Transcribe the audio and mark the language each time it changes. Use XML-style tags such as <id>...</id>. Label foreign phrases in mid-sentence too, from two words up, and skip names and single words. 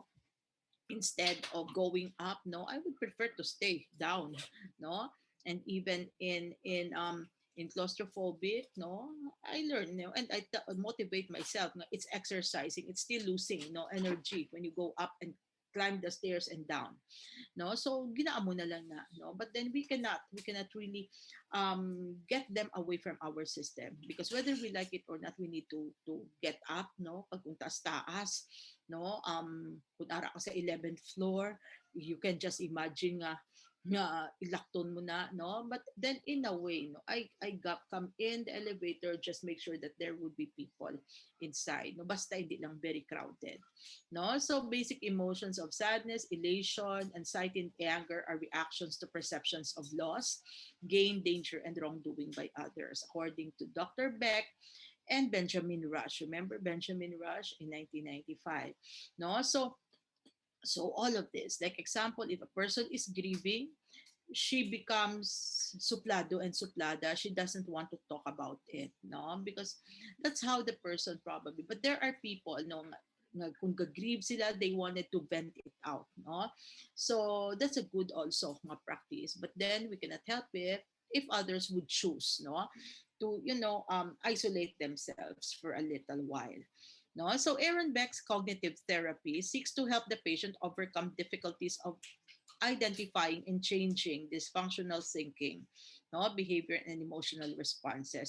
<en>Instead of going up, no, I would prefer to stay down, no. And even in claustrophobic, no, I learn, and motivate myself, no, it's exercising, it's still losing, no, energy when you go up and climb the stairs and down, no.</en> <hil>So ginaamo na lang na,</hil> <en>no. But then we cannot really get them away from our system, because whether we like it or not, we need to get up,</en> <hil>no, pag kung taas-taas, no. Kung ara ka sa 11th floor,</hil> <en>you can just imagine</en> <hil>nga ilakton mo na, no.</hil> <en>But then in a way, no, I got come in the elevator, just make sure that there would be people inside, no,</en> <hil>basta hindi lang</hil> <en>very crowded,</en> <hil>no.</hil> <en>So basic emotions of sadness, elation, anxiety, and anger are reactions to perceptions of loss, gain, danger, and wrongdoing by others, according to Dr. Beck and Benjamin Rush. Remember Benjamin Rush in 1995, no. So all of this, like example, if a person is grieving, she becomes suplado and suplada. She doesn't want to talk about it, no, because that's how the person probably. But there are people, no,</en> <hil>kung grieve sila,</hil> <en>they wanted to vent it out, no. So that's a good also mga practice. But then we cannot help it if others would choose, no, to isolate themselves for a little while. No? So Aaron Beck's cognitive therapy seeks to help the patient overcome difficulties of identifying and changing dysfunctional thinking, no, behavior, and emotional responses.</en>